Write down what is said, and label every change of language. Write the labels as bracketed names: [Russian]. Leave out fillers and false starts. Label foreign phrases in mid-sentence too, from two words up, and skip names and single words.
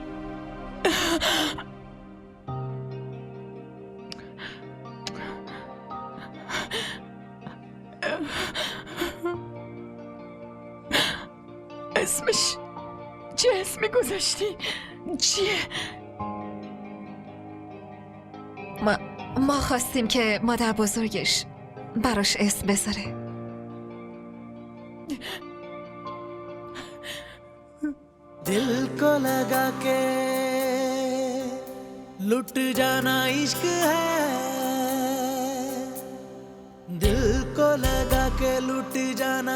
[Persian] اسمش چه اسمی گذاشتی؟ چیه؟ ما خواستیم که مادر بزرگش براش اسم بذاره. [Hindi] दिल को लगा के लुट जाना इश्क है दिल को लगा के लुट जाना